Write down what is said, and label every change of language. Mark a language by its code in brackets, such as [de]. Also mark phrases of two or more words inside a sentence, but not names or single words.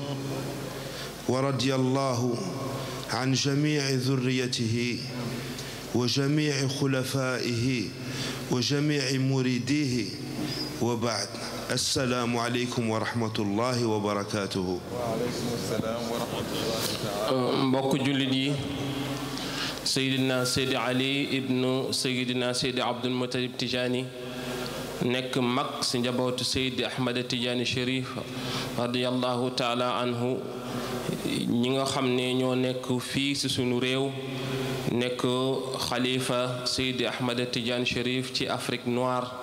[ar] ورضي الله عن جميع ذريته وجميع خلفائه وجميع مريديه وبعد السلام عليكم ورحمة الله وبركاته. وعليكم السلام ورحمة الله تعالى. [wo] mbokk jullit yi Seydina Seydi Ali ibnu Seydina Seydi Abdul Mutalib Tijani nekk mag si njabootu Seydi Ahmad Tijani Chérif [ar] رضي الله تعالى عنه [wo] ñi nga xam ne ñoo nekk fii si sunu réew nekk xalifa Seydi Ahmad Tijani Chérif ci Afrique noire